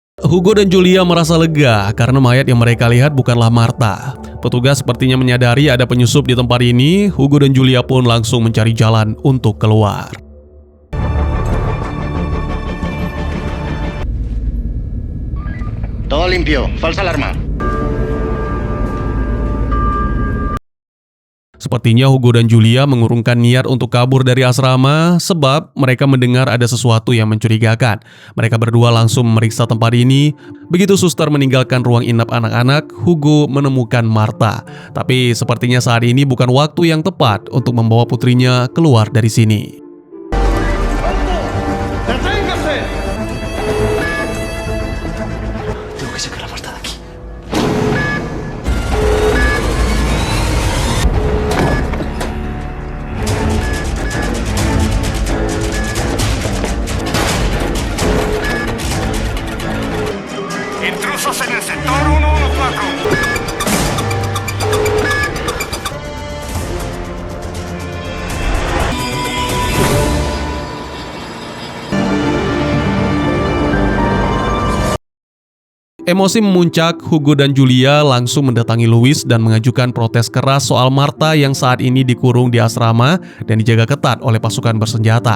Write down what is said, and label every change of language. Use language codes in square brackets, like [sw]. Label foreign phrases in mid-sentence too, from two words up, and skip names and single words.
[id] Hugo dan Julia merasa lega karena mayat yang mereka lihat bukanlah Marta. Petugas sepertinya menyadari ada penyusup di tempat ini. Hugo dan Julia pun langsung mencari jalan untuk keluar. [es] Todo limpio, falsa alarma. [id] Sepertinya Hugo dan Julia mengurungkan niat untuk kabur dari asrama sebab mereka mendengar ada sesuatu yang mencurigakan. Mereka berdua langsung memeriksa tempat ini. Begitu suster meninggalkan ruang inap anak-anak, Hugo menemukan Marta. Tapi sepertinya saat ini bukan waktu yang tepat untuk membawa putrinya keluar dari sini. [es] Tengo que sacar a Marta de aquí. Intrusos en el sector 114. [id] Emosi memuncak, Hugo dan Julia langsung mendatangi Louis dan mengajukan protes keras soal Marta yang saat ini dikurung di asrama dan dijaga ketat oleh pasukan bersenjata.